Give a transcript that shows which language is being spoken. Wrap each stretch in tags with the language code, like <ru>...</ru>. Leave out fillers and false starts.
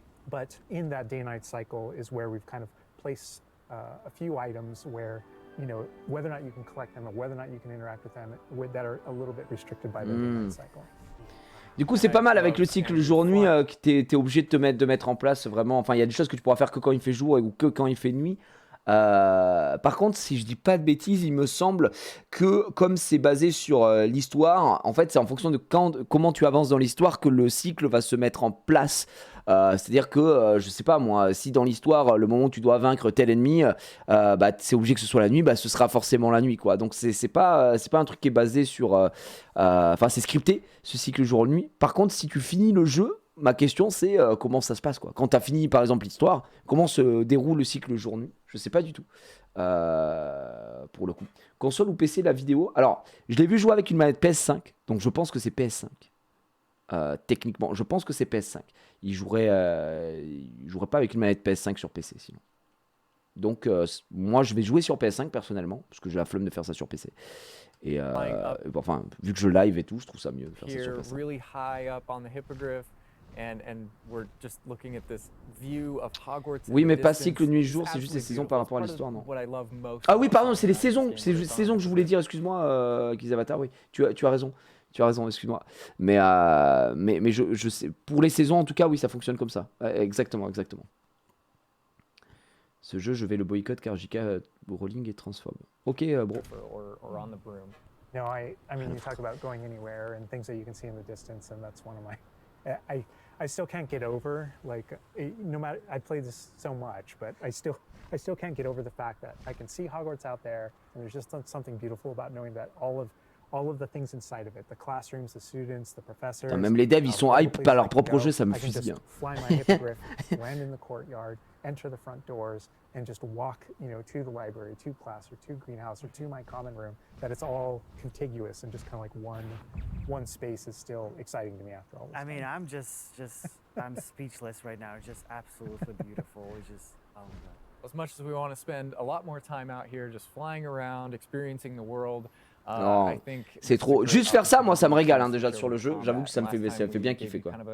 <en>But in that day-night cycle is where we've kind of placed a few items where, you know, whether or not you can collect them or whether or not you can interact with them that are a little bit restricted by the day-night cycle.</en> <fr>Du coup, c'est pas mal avec le cycle jour-nuit que t'es obligé de mettre en place vraiment. Enfin, il y a des choses que tu pourras faire que quand il fait jour ou que quand il fait nuit. Par contre, si je dis pas de bêtises, il me semble que comme c'est basé sur l'histoire, en fait, c'est en fonction de comment tu avances dans l'histoire que le cycle va se mettre en place. C'est-à-dire que, je sais pas moi, si dans l'histoire, le moment où tu dois vaincre tel ennemi, bah, c'est obligé que ce soit la nuit, bah, ce sera forcément la nuit, quoi. Donc c'est pas un truc qui est basé sur... Enfin, c'est scripté, ce cycle jour-nuit. Par contre, si tu finis le jeu, ma question c'est comment ça se passe, quoi. Quand tu as fini, par exemple, l'histoire, comment se déroule le cycle jour-nuit? Je sais pas du tout, pour le coup. Console ou PC, la vidéo? Alors, je l'ai vu jouer avec une manette PS5, donc je pense que c'est PS5. Techniquement, je pense que c'est PS5. Il jouerait pas avec une manette PS5 sur PC sinon. Donc moi je vais jouer sur PS5 personnellement parce que j'ai la flemme de faire ça sur PC. Et enfin vu que je live et tout, je trouve ça mieux de faire ça sur PS5.</fr> <en>Really high up on the hippogriff and we're just looking at this view of Hogwarts.</en> <fr>Oui, mais pas cycle nuit-jour, c'est juste les saisons par rapport à l'histoire, non. Ah oui, pardon, c'est les saisons, c'est les saisons que je voulais dire, excuse-moi, Kizavatar, oui. Tu as raison. Tu as raison, excuse-moi. Mais je sais, pour les saisons, en tout cas, oui, ça fonctionne comme ça. Exactement, exactement. Ce jeu, je vais le boycott car JK Rowling est transphobe. Ok, bro.</fr> <en>Or on the broom. No, I mean, you talk about going anywhere and things that you can see in the distance, and that's one of my... I still can't get over, like, no matter... I played this so much, but I still can't get over the fact that I can see Hogwarts out there, and there's just something beautiful about knowing that all of the things inside of it, the classrooms, the students, the professors.</en> <fr>Même les devs, ils sont hype par leur propre jeu, ça me fusille.</fr> <en>Fly my hippogriff, land in the courtyard, enter the front doors, and just walk, you know, to the library, to class, or to greenhouse, or to my common room. That it's all contiguous and just kind of like one space is still exciting to me after all this time. I mean, I'm just I'm speechless right now. It's just absolutely beautiful. It's just, oh my God. As much as we want to spend a lot more time out here just flying around, experiencing the world.</en> <fr>Non, c'est trop. Juste faire ça, moi, ça me régale hein, déjà sur le jeu. J'avoue que ça fait bien kiffer quoi.</fr>